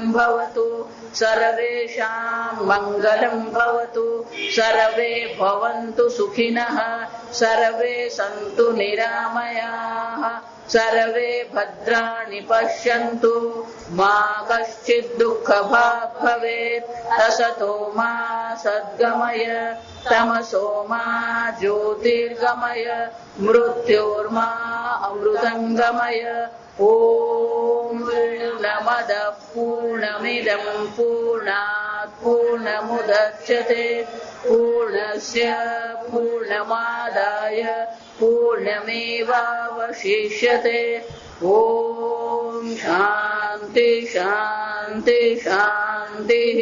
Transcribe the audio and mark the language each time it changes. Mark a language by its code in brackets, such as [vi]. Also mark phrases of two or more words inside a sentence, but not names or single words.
[sa] ભવતુ સર્વેષાં મંગલં ભવતુ સર્વે ભવन्तુ સુખિનઃ સર્વે સन्तુ નિરામયાઃ સર્વે ભદ્રાણિ પશ્યन्तુ મા કશ્ચિદ દુઃખભાગ ભવેત અસતો મા સદ્ગમય તમસો મા જ્યોતિર્ગમય મૃત્યોર્મા અમૃતંગમય ઓમ पूर्णमदः पूर्णमिदं पूर्णात् पूर्णमुदच्यते पूर्णस्य पूर्णमादाय पूर्णमेवावशिष्यते। ॐ शान्ति शान्ति शान्तिः।